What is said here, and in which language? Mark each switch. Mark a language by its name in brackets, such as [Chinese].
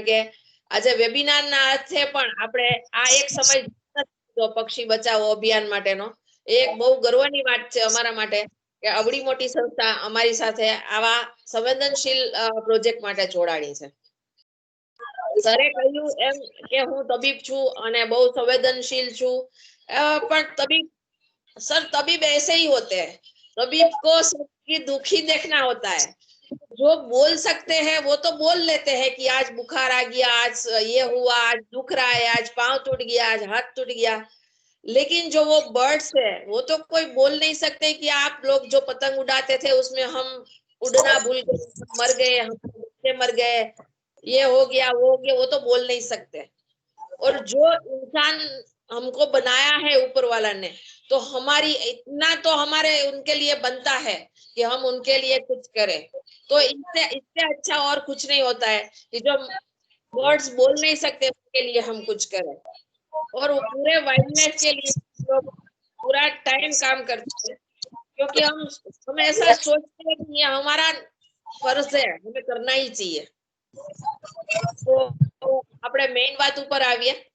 [Gujarati] કારણ કે આજે વેબિનારના અર્થે પણ આપણે આ એક સમય પક્ષી બચાવો અભિયાન માટેનો એક બહુ ગર્વની વાત છે અમારા માટે કે આવડી મોટી સંસ્થા અમારી સાથે આવા સંવેદનશીલ પ્રોજેક્ટ માટે જોડાણી છે. સરે કહ્યું એમ કે હું તબીબ છું અને બહુ સંવેદનશીલ છું, પણ [Hindi] तबीब ऐसे ही होते हैं. तबीब को सबकी दुखी देखना होता है. जो बोल सकते हैं वो तो बोल लेते हैं कि आज बुखार आ गया, आज ये हुआ, आज दुख रहा है, आज पांव टूट गया, आज हाथ टूट गया. लेकिन जो वो बर्ड्स है वो तो कोई बोल नहीं सकते कि आप लोग जो पतंग उड़ाते थे उसमें हम उड़ना भूल गए, मर गए, हम बच्चे मर गए, ये हो गया, वो हो गया, वो तो बोल नहीं सकते. और जो इंसान हमको बनाया है ऊपर वाला ने, तो हमारी इतना तो हमारे उनके लिए बनता है कि हम उनके लिए कुछ करें. तो इससे अच्छा और कुछ नहीं होता है कि जो बर्ड्स बोल नहीं सकते उनके लिए हम कुछ करें. और वो पूरे वाइल्डनेस के लिए लोग पूरा टाइम काम करते हैं, क्योंकि हम ऐसा सोचते हैं कि ये हमारा फर्ज है, हमें करना ही चाहिए. [Gujarati] तो આપણે મેઇન વાત ઉપર આવીએ.